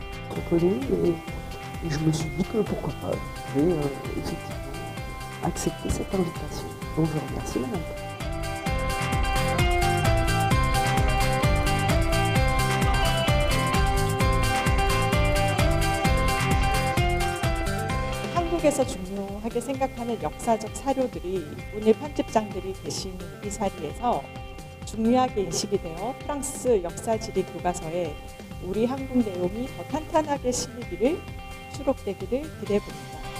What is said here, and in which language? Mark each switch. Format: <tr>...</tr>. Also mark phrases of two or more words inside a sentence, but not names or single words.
<fr>Je me suis dit que pourquoi pas. Et effectivement, accepter cette invitation. Donc je remercie madame.</fr> <ko>한국에서 중요하게 생각하는 역사적 사료들이 문예 편집장들이 계신 이 자리에서 중요하게 인식이 되어 프랑스 역사지리 교과서에 우리 한국 내용이 더 탄탄하게 실리기를 수록되기를 기대해 봅니다.</ko>